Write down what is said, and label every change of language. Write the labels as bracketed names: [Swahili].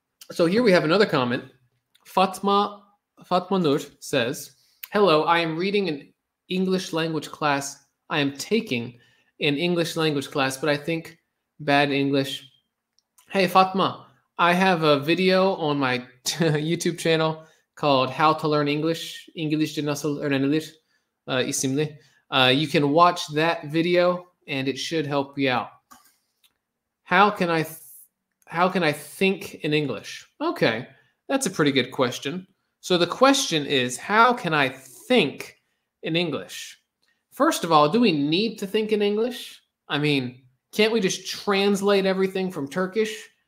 [English] So here we have another comment. Fatma Nur says, "Hello, I am reading an English language class. I am taking an English language class, but I think bad English. Hey, Fatma, I have a video on my YouTube channel called How to Learn English. [Turkish] İngilizce nasıl öğrenilir isimli. [English] You can watch that video and it should help you out. How can I think in English? Okay, that's a pretty good question. So the question is, how can I think in English? First of all, do we need to think in English? I mean, can't we just translate everything from Turkish?